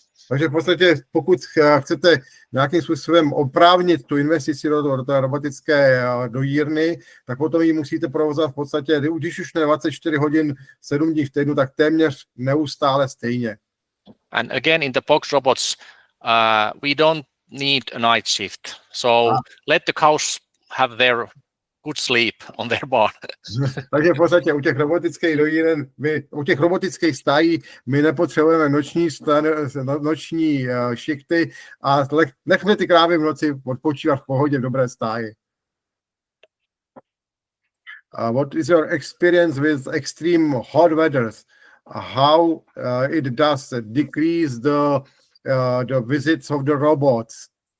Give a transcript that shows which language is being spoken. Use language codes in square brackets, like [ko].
[cs] Takže v podstatě, pokud chcete nějakým způsobem oprávnit tu investici do té robotické dojírny, tak potom ji musíte provozovat v podstatě, když už ne 24 hodin, 7 dní v týdnu, tak téměř neustále stejně. [en] And again, in the box robots, we don't need a night shift. So let the cows have their good sleep on their barn. [cs] Takže v podstatě u těch robotických dojíren, u těch robotických stájí my nepotřebujeme noční šichty a nechme ty krávy v noci odpočívat v pohodě v dobré stáji. [en] What is your experience with extreme hot weathers? How it does decrease the visits of the robots?